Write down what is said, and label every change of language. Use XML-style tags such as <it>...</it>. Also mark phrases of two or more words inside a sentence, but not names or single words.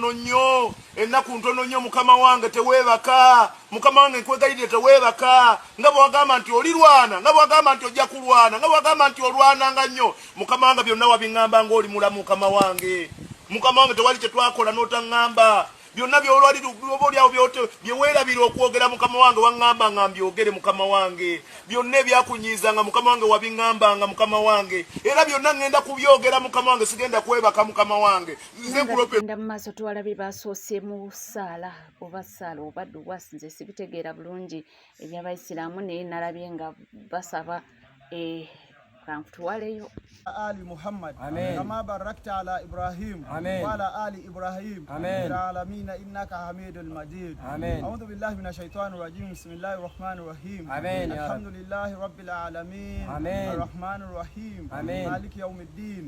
<lg>ntono nnyo mukama wange teweebaka mukama wange nkwegayirire teweebaka nga bwe wagamba nti olirwana nga bwe wagamba nti ojja kulwana nga bwe wagamba nti olwananga nnyo mukama wange byonna wabiŋŋamba ng'oli mulamu mukama wange tewali kye twakola n'otaŋŋamba byonna byolwalioboolyawo byeweerabira okwogera mukama wange waŋŋamba nga mbyogere mukama wange byonna ebyakunyiizanga mukama wange wabiŋŋambanga mukama wange era byonna ŋŋenda kubyogera mukama wange sigenda kwebaka mukama wange nda mu maaso tuwalabe basoose mu saala oba dduwa nze sibitegeera bulungi eby'abayisiraamu naye nalabye nga basaba kankutuwaleyo</lg> <ar>آل محمد كما باركت على إبراهيم وعلى آل إبراهيم في العالمين إنك حميد مجيد. أعوذ بالله من الشيطان الرجيم. بسم الله الرحمن الرحيم. الحمد لله رب العالمين الرحمن الرحيم مالك يوم الدين.</ar>